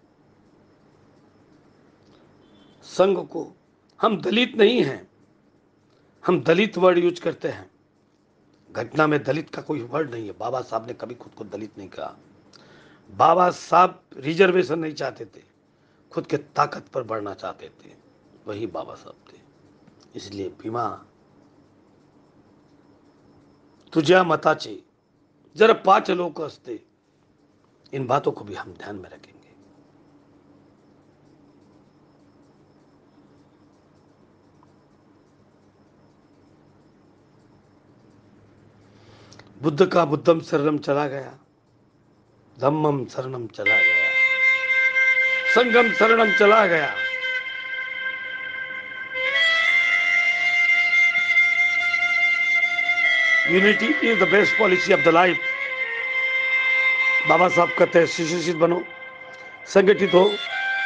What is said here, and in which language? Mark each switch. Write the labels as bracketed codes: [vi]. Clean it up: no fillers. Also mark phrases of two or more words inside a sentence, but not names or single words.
[hi] संघ को, हम दलित नहीं हैं, हम दलित [en] word use [hi] करते हैं, घटना में दलित का कोई वर्ड नहीं है। बाबा साहब ने कभी खुद को दलित नहीं कहा, बाबा साहब रिजर्वेशन नहीं चाहते थे, खुद के ताकत पर बढ़ना चाहते थे, वही बाबा साहब थे। इसलिए [mr] भीमा तुझ्या मताचे जरा 5 लोग असते, [hi] इन बातों को भी हम ध्यान में रखेंगे। बुद्ध का [pi] बुद्धम शरणम [hi] चला गया, [pi] धम्मम शरणम [hi] चला गया, [pi] संगम शरणम [hi] चला गया। [en] Unity is the best policy of the life. [hi] बाबा साहब कहते हैं सुशिक्षित बनो, संगठित हो।